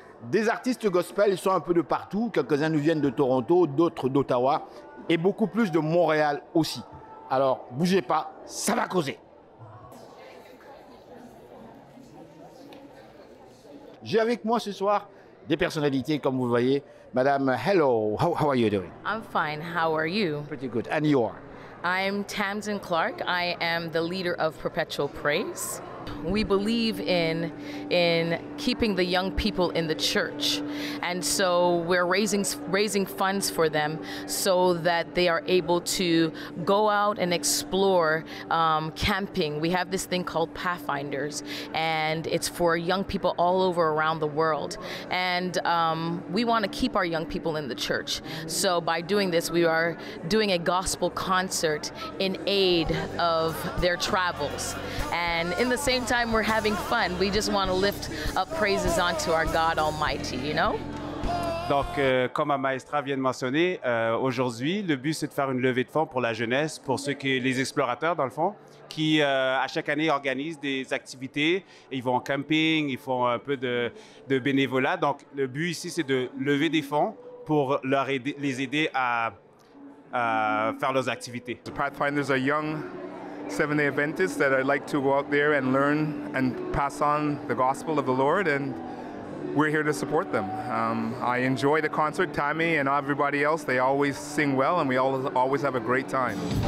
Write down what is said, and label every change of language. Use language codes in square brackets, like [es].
[fr] Des artistes gospel, ils sont un peu de partout. Quelques-uns nous viennent de Toronto, d'autres d'Ottawa et beaucoup plus de Montréal aussi. Alors, bougez pas, ça va causer. J'ai avec moi ce soir des personnalités, comme vous le voyez. Madame, [en] hello, how are you doing? I'm fine, how are you? Pretty good, and you are? I'm Tamsin Clark. I am the leader of Perpetual Praise. We believe in keeping the young people in the church, and so we're raising funds for them so that they are able to go out and explore camping. We have this thing called Pathfinders, and it's for young people all over around the world, and we want to keep our young people in the church. So by doing this, we are doing a gospel concert in aid of their travels, and in the same time we're having fun. We just want to lift up praises onto our God Almighty, you know? [fr] Donc, comme ma maestra vient de mentionner, aujourd'hui, le but, c'est de faire une levée de fonds pour la jeunesse, pour les explorateurs, dans le fond, qui, à chaque année, organisent des activités. Ils vont en camping, ils font un peu de bénévolat. Donc, le but ici, c'est de lever des fonds pour les aider à faire leurs activités. [en] The Pathfinders are young Seventh-day Adventists that I'd like to go out there and learn and pass on the gospel of the Lord, and we're here to support them. I enjoy the concert. Tammy and everybody else, they always sing well, and we always have a great time.